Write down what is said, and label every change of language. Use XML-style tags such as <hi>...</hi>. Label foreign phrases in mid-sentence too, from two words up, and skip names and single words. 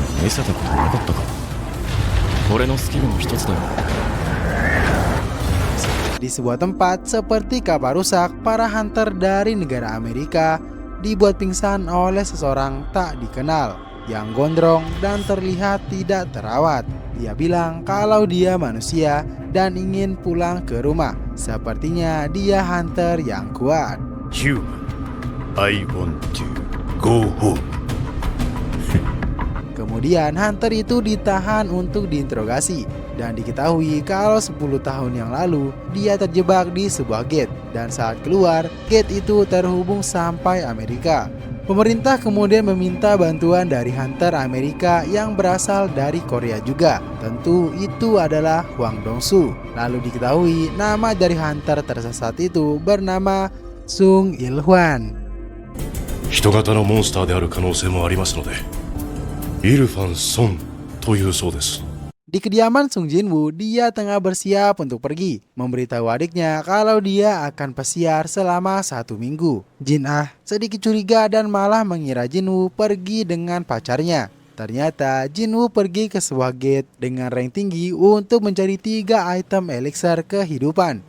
<id>Di sebuah tempat seperti kapal rusak, para hunter dari negara Amerika dibuat pingsan oleh seseorang tak dikenal yang gondrong dan terlihat tidak terawat. Dia bilang kalau dia manusia dan ingin pulang ke rumah. Sepertinya dia hunter yang kuat.</id> <en>I want to go home.</en> <id>Kemudian hunter itu ditahan untuk diinterogasi dan diketahui kalau 10 tahun yang lalu dia terjebak di sebuah gate dan saat keluar, gate itu terhubung sampai Amerika. Pemerintah kemudian meminta bantuan dari hunter Amerika yang berasal dari Korea juga. Tentu itu adalah Hwang Dong-soo. Lalu diketahui nama dari hunter tersesat itu bernama Sung Il-hwan.</id> <ja>人型のモンスターである可能性もありますので、イルファン・ソンというそうです。</ja> <id>Di kediaman Sung Jinwoo, dia tengah bersiap untuk pergi, memberitahu adiknya kalau dia akan pesiar selama 1 minggu. Jin Ah sedikit curiga dan malah mengira Jinwoo pergi dengan pacarnya. Ternyata Jinwoo pergi ke sebuah gate dengan rank tinggi untuk mencari 3 item elixir kehidupan.</id>